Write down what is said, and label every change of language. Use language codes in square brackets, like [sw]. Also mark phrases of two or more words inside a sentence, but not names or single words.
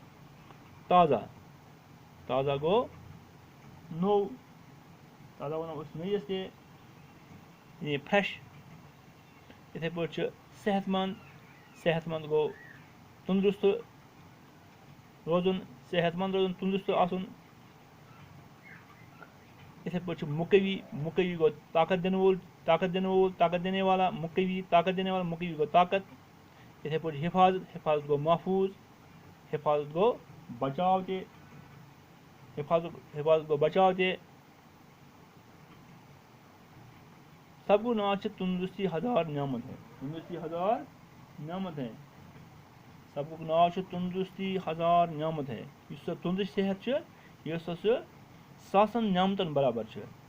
[ks] تازہ گوٚو نوٚو تازہ وَنو أسۍ نٔیِس تہِ یعنی فرٛٮ۪ش یِتھَے پٲٹھۍ چھُ صحت مند گوٚو تندرست روزُن تندرست آسُن یِتھَے پٲٹھۍ چھُ مُقوی گوٚو طاقت دِنہٕ وول [ur] طاقت دینے والا [ks] مُقوی گوٚو طاقت یِتھَے پٲٹھۍ حفاظت گوٚو محفوٗظ حفاظت گوٚو بچاو تہِ سبقُک ناو چھُ [ur] تندرستی ہزار نعمت ہے [ks] سبقُک ناو چھُ [ur] تندرستی ہزار نعمت ہے [ks] یُس سۄ تندرست صحت چھُ یہِ ہسا سُہ ساسن نعمتن برابر چھُ